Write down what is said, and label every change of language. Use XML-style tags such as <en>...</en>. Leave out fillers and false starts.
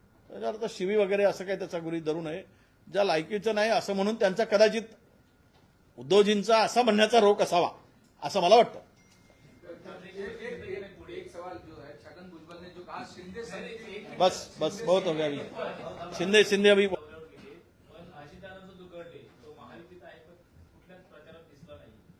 <mr>त्याच्या अर्थ शिवी वगैरे असं काही त्याचा गुरी धरू नये, ज्या लायकीचं नाही असं म्हणून त्यांचा कदाचित उद्धवजींचा असा म्हणण्याचा रोख असावा असं मला वाटतं।</mr> <hi>एक सवाल जो है, छगन भुजबल ने जो कहा शिंदे समिति, बस बहुत हो गया अभी, शिंदे अभी</hi> <mr>पण अजितदादांचा जो गट आहे तो महायुतीचा आहे पण कुठल्याच प्रचारात दिसला नाही।</mr>